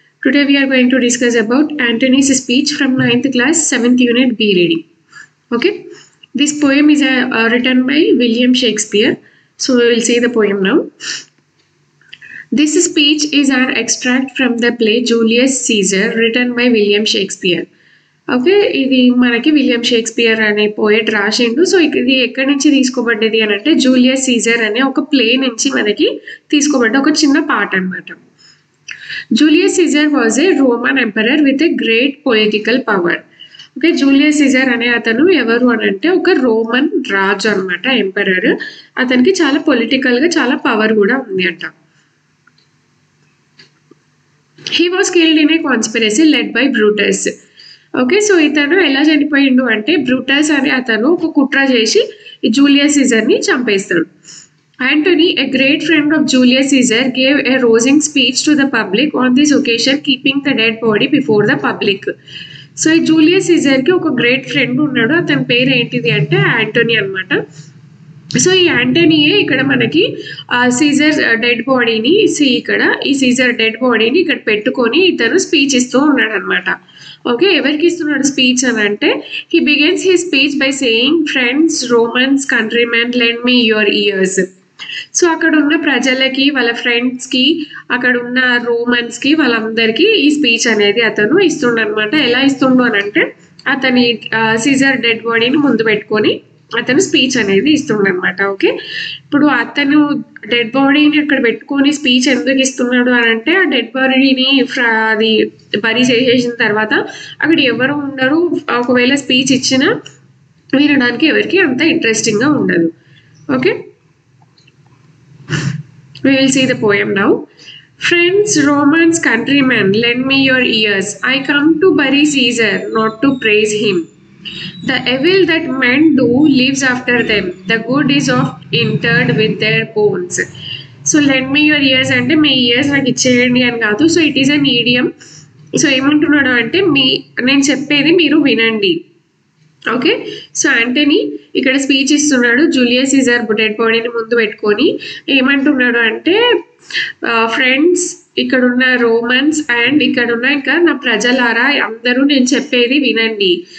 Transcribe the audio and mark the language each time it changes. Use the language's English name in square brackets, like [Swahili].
[English] Today we are going to discuss about Antony's speech from 9th class 7th unit B reading. Okay, this poem is written by William Shakespeare. So we will see the poem now. This speech is an extract from the play Julius Caesar written by William Shakespeare. [Telugu] Okay, ఇది మనకి William Shakespeare అనే poet రాసిండు. So ఇది ఎక్కడి నుంచి తీసుకోబడ్డది అని అంటే Julius Caesar అనే ఒక ప్లే నుంచి మనకి తీసుకోబడ్డ ఒక చిన్న పాట అనమాట. [English] Julius Caesar was a Roman emperor with a great political power. [Telugu] Okay, Julius Caesar అనే అతను ఎవరు అని అంటే ఒక రోమన్ రాజు అనమాట, ఎంపరర్. అతనికి చాలా పొలిటికల్గా చాలా పవర్ కూడా ఉంది అంట. [English] He was killed in a conspiracy led by Brutus. [Telugu] Okay, so ఇతను ఎలా చనిపోయిండు అంటే బ్రూటస్ అనే అతను ఒక కుట్ర చేసి ఈ జూలియస్ సీజర్ని చంపేస్తాడు. [English] Antony, a great friend of Julius Caesar, gave a rousing speech to the public on this occasion, keeping the dead body before the public. [Telugu] So ఈ జూలియస్ సీజర్కి ఒక గ్రేట్ ఫ్రెండ్ ఉన్నాడు, అతని పేరు ఏంటిది అంటే యాంటోనీ అనమాట. సో ఈ యాంటోనీయే ఇక్కడ మనకి సీజర్ డెడ్ బాడీని ఈ సీజర్ డెడ్ బాడీని ఇక్కడ పెట్టుకొని ఇతను స్పీచ్ ఇస్తూ ఉన్నాడు అనమాట. [English] okay, [Telugu] ఎవరికి ఇస్తున్నాడు స్పీచ్ అని అంటే [English] He begins he speech by saying, friends, Romans, countrymen, lend me your ears. [Telugu] So అక్కడ ఉన్న ప్రజలకి, వాళ్ళ ఫ్రెండ్స్కి, అక్కడ ఉన్న రోమన్స్కి, వాళ్ళందరికీ ఈ స్పీచ్ అనేది అతను ఇస్తుండనమాట. ఎలా ఇస్తుండు అని అంటే అతని సీజర్ డెడ్ బాడీని ముందు పెట్టుకొని అతను స్పీచ్ అనేది ఇస్తుండనమాట. ఓకే, ఇప్పుడు అతను డెడ్ బాడీని అక్కడ పెట్టుకొని స్పీచ్ ఎందుకు ఇస్తున్నాడు అని అంటే ఆ డెడ్ బాడీని అది బరీ చేసేసిన తర్వాత అక్కడ ఎవరు ఉండరు, ఒకవేళ స్పీచ్ ఇచ్చినా వినడానికి ఎవరికి అంత ఇంట్రెస్టింగ్గా ఉండదు. [English] Okay, we will see the poem now. Friends, Romans, countrymen, lend me your ears. I come to bury Caesar, not to praise him. The evil that men do lives after them. The good is oft interred with their bones. So lend me your ears [Telugu] అంటే మీ years నాకు ఇచ్చేయండి అని కాదు. [English] So it is an idiom. [Telugu] So ఏమంటున్నాడు అంటే నేను చెప్పేది మీరు వినండి. ఓకే, సో యాంటనీ ఇక్కడ స్పీచ్ ఇస్తున్నాడు జూలియస్ సీజర్ డెడ్ బాడీని ముందు పెట్టుకొని. ఏమంటున్నాడు అంటే ఫ్రెండ్స్, ఇక్కడున్న రోమన్స్ అండ్ ఇక్కడున్న ఇంకా నా ప్రజలారా అందరూ నేను చెప్పేది వినండి.